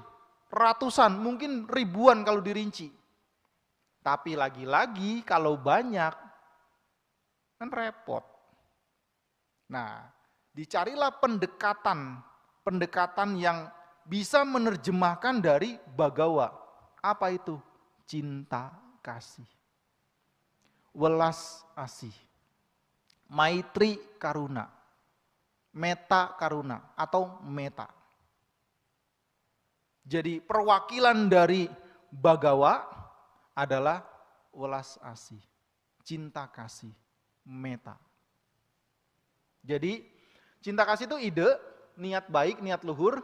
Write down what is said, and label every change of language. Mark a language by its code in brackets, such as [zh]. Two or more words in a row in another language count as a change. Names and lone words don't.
[id] Ratusan, mungkin ribuan kalau dirinci. Tapi lagi-lagi kalau banyak, kan repot. Nah, dicarilah pendekatan yang bisa menerjemahkan dari bagawa. Apa itu? Cinta kasih. Welas asih. [sa] Maitri karuna. [pi] Meta karuna [id] atau meta. Jadi perwakilan dari bagawa adalah welas asih, cinta kasih, meta. Jadi cinta kasih itu ide, niat baik, niat luhur.